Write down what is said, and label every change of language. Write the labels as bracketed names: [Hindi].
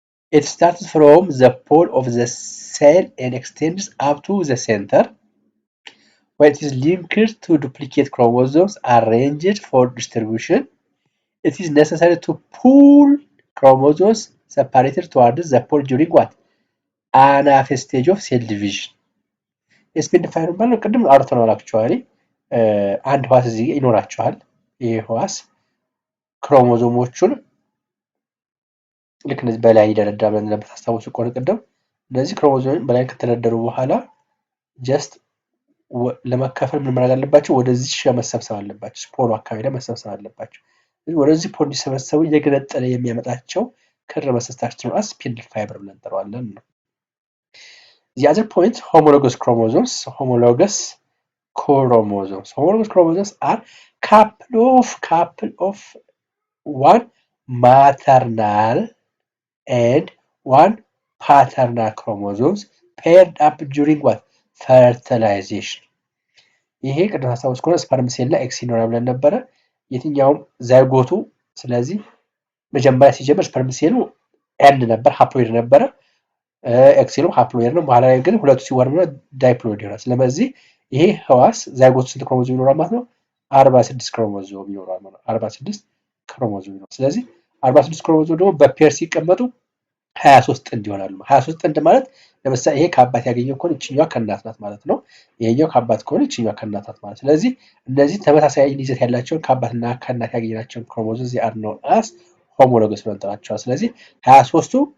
[English] It starts from the pole of the cell and extends up to the center, where it is linked to duplicate chromosomes arranged for distribution. It is necessary to pull chromosomes separated towards the pole during what? Anaphase stage of cell division. [Amharic] የስፒንድል ፋይበር ማለት ቅድም አውርተናል። አክቹዋሊ አንድ ህዋስ እዚህ ይኖራቸዋል። ይሄ ህዋስ ክሮሞዞሞቹን ልክ እንደዚህ በላይ ይደረደራል ብለን እንደምታስታውሱ ከሆነ ቅድም እነዚህ ክሮሞዞም በላይ ከተደረደሩ በኋላ ጀስት ለመከፈል ምን ማድረግ አለባቸው? ወደዚህ መሰብሰብ አለባቸው። ስፖሩ አካባቢ ላይ መሰብሰብ አለባቸው። ስለዚህ ወደዚህ ፖል እንዲሰበሰቡ እየገነጠለ የሚያመጣቸው ክር መሰስታችን ነው ስፒንድል ፋይበር ብለን እንጠራዋለን ነው። [English] The other point, homologous chromosomes. Homologous chromosomes are couple of one maternal and one paternal chromosomes paired up during what fertilization [Amharic] ይሄ ቅድም ሐሳቦች ከሆነ ስፐርም ሴል ላይ ኤክስ ይኖራል ብለን ነበረ የትኛውም ዛይጎቱ ስለዚህ መጀመሪያ ሲጀምር ስፐርም ሴሉ ኤንድ ነበር ሃፕሎይድ ነበረ ኤክሴሉ ሃፕሎይድ ነው በኋላ ላይ ግን ሁለቱ ሲወርዱ ዳይፕሎይድ ይሆናል ስለዚህ ይሄ ህዋስ ዛይጎቱ ስንት ክሮሞዞም ይኖራል ማለት ነው 46 ክሮሞዞም ይኖራል ማለት ነው 46 ክሮሞዞም ይኖራል ስለዚህ 46 ክሮሞዞም ደግሞ በፔር ሲቀመጡ 23 ጥንድ ይሆናሉ 23 ጥንድ ማለት ለምሳሌ ይሄ ከአባት ያገኘው ከሆነ እቺኛዋ ከእናት ናት ማለት ነው ይሄኛው ከአባት ከሆነ እቺኛዋ ከእናት ናት ማለት ስለዚህ እነዚህ ተመሳሳይ ይዘት ያላቸው ከአባትና ከእናት ያገኘናቸው ክሮሞዞምስ [English] they are known as homologous [Amharic] ብለን እንጠራቸዋለን ስለዚህ 23ቱ